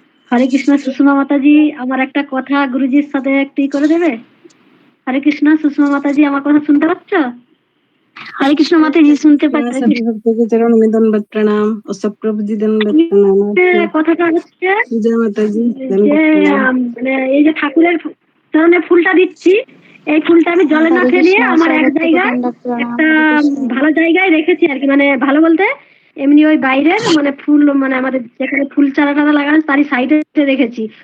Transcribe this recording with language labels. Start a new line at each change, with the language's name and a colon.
Bangla: হরে কৃষ্ণ সুষমা মাতাজি, আমার একটা কথা গুরুজির সাথে একটু করে দেবে? হরে কৃষ্ণ সুষমা মাতাজি, আমার কথা শুনতে পাচ্ছ?
Hindi: हरे कृष्ण माताजी सुनते
Bangla: पाচ্ছি।
Hindi: सभी भक्तों के चरणों में दंडवत प्रणाम और सब प्रभु जी दंडवत प्रणाम।
Bangla: কথাটা হচ্ছে
Hindi: जय माता जी,
Bangla: যে
Hindi: दंडवत प्रणाम।
Bangla: মানে এই যে ঠাকুরের চরণে ফুলটা দিচ্ছি, এই ফুলটা আমি জলে না ফেলিয়ে আমার এক জায়গায় একটা ভালো জায়গায় রেখেছি আর কি, মানে ভালো বলতে এমনি ওই বাইরের মানে ফুল, মানে আমাদের যেখানে ফুল চারা টারা লাগানো তারই সাইডে রেখেছি।